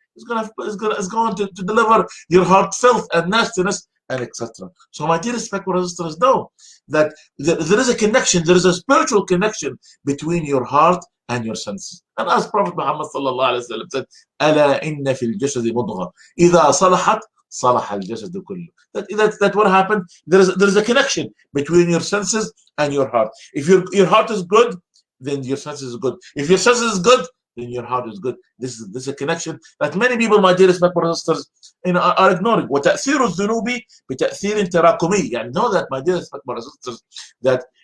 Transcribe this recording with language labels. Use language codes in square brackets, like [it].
[en] It's going to deliver your heart filth and nastiness and etc. So my dear brothers and sisters, know that there is a connection, there is a spiritual connection between your heart and your senses. And as Prophet Muhammad sallallahu alaihi wasallam said, [ar] ألا إن في الجسد مضغة إذا صلحت صلح الجسد كله. [en] That what happened? There is a connection between your senses and your heart. If your heart is good, then your senses is good. If your senses is good, then your heart is good. This is a connection that many people, my dearest brothers and sisters, are ignoring. [ar] وتأثير الذنوب بتأثير تراكمي. [en] Know that, my dearest brothers and sisters, that